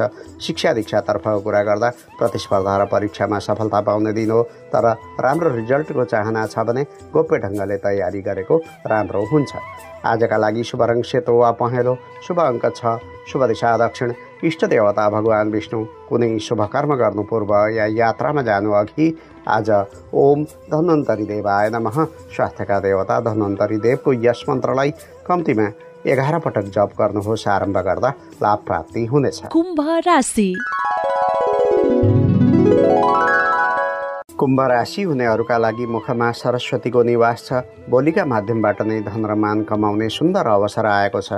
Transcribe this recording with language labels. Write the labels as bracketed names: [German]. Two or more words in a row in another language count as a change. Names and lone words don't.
[Nepali] शिक्षा दीक्षातर्फको कुरा गर्दा प्रतिस्पर्धा र परीक्षामा सफलता पाउने दिन हो, तर राम्रो रिजल्टको चाहना छ भने गोप्य ढङ्गले तयारी गरेको राम्रो हुन्छ। आजका लागि शुभ रङ सेतो वा पहेँलो, शुभ अङ्क 6, शुभ दिशा दक्षिण, इष्ट देवता भगवान् विष्णु। कुनै शुभ कर्म गर्नु पूर्व या यात्रामा जानु अघि आज [Sanskrit] ओम धन्वन्तरी देवाय नमः, [Nepali] स्वास्थ्यका देवता धन्वन्तरी देवको यस मन्त्रलाई कम्तीमा 11 पटक जप गर्नुहोस्। आरम्भ गर्दा लाभ प्राप्ति हुनेछ। कुम्भ राशि। कुम्भ राशि हुनेहरूका लागि मुखमा सरस्वतीको निवास छ। बोलीका माध्यमबाट नै धन र मान कमाउने सुन्दर अवसर आएको छ।